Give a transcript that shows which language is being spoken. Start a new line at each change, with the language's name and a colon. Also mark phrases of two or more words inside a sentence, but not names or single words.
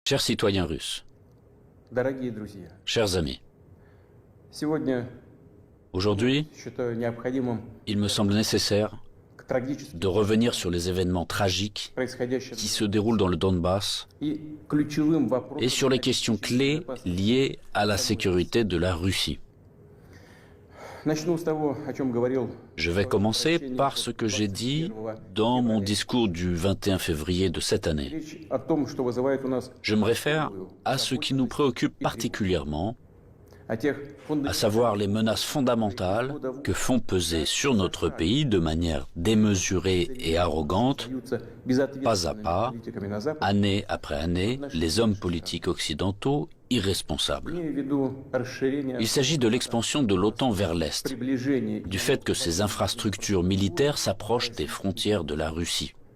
French: Chers citoyens russes,
Russian: Дорогие друзья,
French: chers amis,
Russian: сегодня
French: aujourd'hui,
Russian: считаю необходимым
French: il me semble nécessaire
Russian: к трагическим
French: de revenir sur les événements tragiques
Russian: происходящим
French: qui se déroulent dans le Donbass
Russian: и ключевым
French: et
Russian: вопросам
French: sur les questions clés liées à la sécurité de la Russie.
Russian: Начну с того, о чем говорил.
French: Je vais commencer par ce que j'ai dit dans mon discours du 21 février de cette année.
Russian: Речь о том, что вызывает у нас
French: Je me réfère à ce qui nous préoccupe particulièrement,
Russian: о тех
French: à savoir les menaces fondamentales que font peser sur notre pays de manière démesurée et arrogante, pas à pas, année après année, les hommes politiques occidentaux irresponsables. Il s'agit de l'expansion de l'OTAN vers l'Est, du fait que ces infrastructures militaires s'approchent des frontières de la Russie.